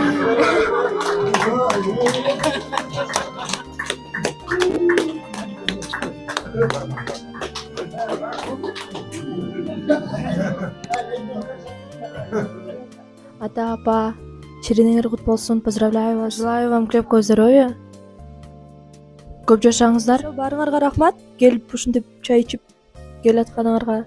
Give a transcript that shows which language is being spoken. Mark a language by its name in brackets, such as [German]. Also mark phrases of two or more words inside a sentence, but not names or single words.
[Kyrgyz] Ата, апа, шеринеңер кут болсун, [Russian] поздравляю вас. Желаю вам крепкого здоровья. [Kyrgyz] Көп жашаңыздар. Барыңарга рахмат, келип ушинтип чай ичип келип атканыңарга.